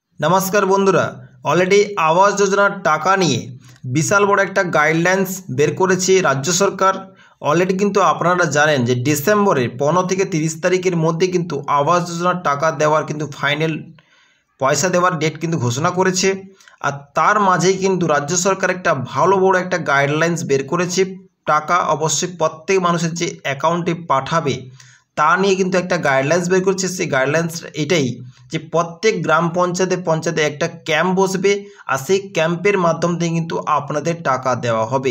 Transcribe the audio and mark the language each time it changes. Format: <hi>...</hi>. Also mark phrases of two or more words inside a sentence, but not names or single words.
<bn>নমস্কার বন্ধুরা অলরেডি আবাস যোজনার টাকা নিয়ে বিশাল বড় এক গাইডলাইন্স বের করেছে রাজ্য সরকার। অলরেডি কিন্তু আপনারা জানেন যে ডিসেম্বরে 15 থেকে 30 তারিখের মধ্য কিন্তু আবাস যোজনার টাকা দেবার কিন্তু ফাইনাল পয়সা দেবার ডেট কিন্তু ঘোষণা করেছে। আর তার মাঝেই কিন্তু রাজ্য সরকার একটা ভালো বড় একটা গাইডলাইন্স বের করেছে। টাকা অবশ্যই প্রত্যেক মানুষের যে অ্যাকাউন্টে পাঠাবে তা নিয়ে কিন্তু একটা গাইডলাইন্স বের করেছে। সেই গাইডলাইন্স এটাই যে প্রত্যেক গ্রাম পঞ্চায়েতে একটা ক্যাম্প বসবে আর সেই ক্যাম্পের মাধ্যম থেকে কিন্তু আপনাদের টাকা দেওয়া হবে।</bn>